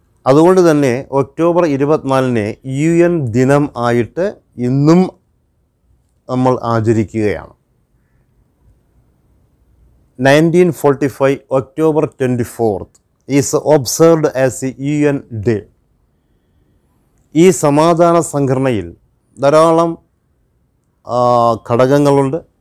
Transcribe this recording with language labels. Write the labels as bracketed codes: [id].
[ml] അതുകൊണ്ട് തന്നെ October 24 UN ദിനം ആയിട്ട് ഇന്നും നമ്മൾ ആചരിക്കുകയാണ്. [en] 1945 October 24 is observed as a UN Day. [ml] ഈ സമാധാന സംഘടനയിൽ ധാരാളം ഘടകങ്ങളുണ്ട്.